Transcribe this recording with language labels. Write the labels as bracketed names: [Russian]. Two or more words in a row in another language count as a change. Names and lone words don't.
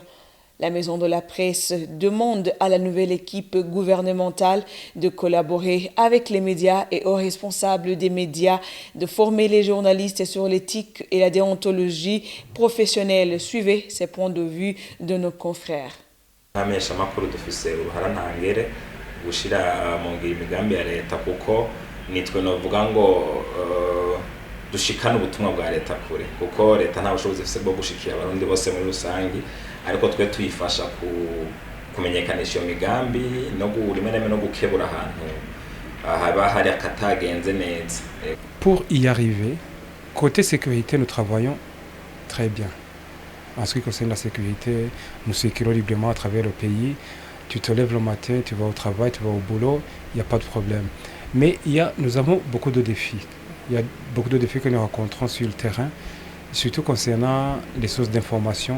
[French] La Maison de la Presse demande à la nouvelle équipe gouvernementale de collaborer avec les médias et aux responsables des médias, de former les journalistes sur l'éthique et la déontologie professionnelle. Suivez ces points de vue de nos confrères. [Rundi] dushikana ubutumwa bwa leta kure kuko leta nta bushobozi ifite bwo gushikira abarundi bose muri rusangi ariko twe tuyifasha kumenyekanisha iyo migambi no rimwe no gukebura ahantu haba hari akatagenze neza. [French] Pour y arriver, côté sécurité, nous travaillons très bien. En ce qui concerne la sécurité, nous circulons librement à travers le pays. Tu te lèves le matin, tu vas au travail, tu vas au boulot, il n'y a pas de problème. Mais nous avons beaucoup de défis. Il y a beaucoup de défis que nous rencontrons sur le terrain, surtout concernant les sources d'information.